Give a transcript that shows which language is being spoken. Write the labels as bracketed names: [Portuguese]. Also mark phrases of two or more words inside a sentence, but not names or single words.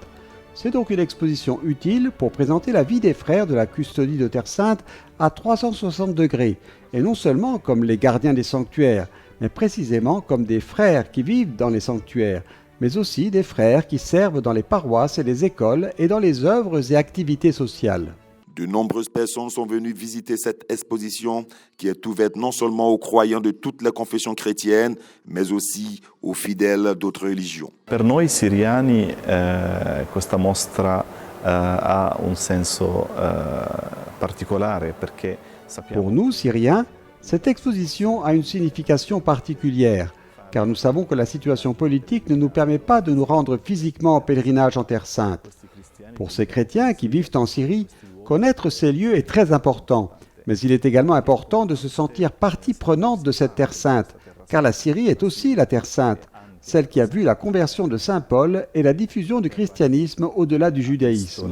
[French] C'est donc une exposition utile pour présenter la vie des frères de la custodie de Terre Sainte à 360 degrés, et non seulement comme les gardiens des sanctuaires, mais précisément comme des frères qui vivent dans les sanctuaires, mais aussi des frères qui servent dans les paroisses et les écoles et dans les œuvres et activités sociales. De nombreuses personnes sont venues visiter cette exposition qui est ouverte non seulement aux croyants de toutes les confessions chrétiennes, mais aussi aux fidèles d'autres religions. [Italian] Per noi siriani questa mostra ha un senso particolare perché sappiamo. [French] Pour nous, Syriens, cette exposition a une signification particulière, car nous savons que la situation politique ne nous permet pas de nous rendre physiquement en pèlerinage en Terre Sainte. Pour ces chrétiens qui vivent en Syrie, connaître ces lieux est très important, mais il est également important de se sentir partie prenante de cette Terre Sainte, car la Syrie est aussi la Terre Sainte, celle qui a vu la conversion de Saint Paul et la diffusion du christianisme au-delà du judaïsme.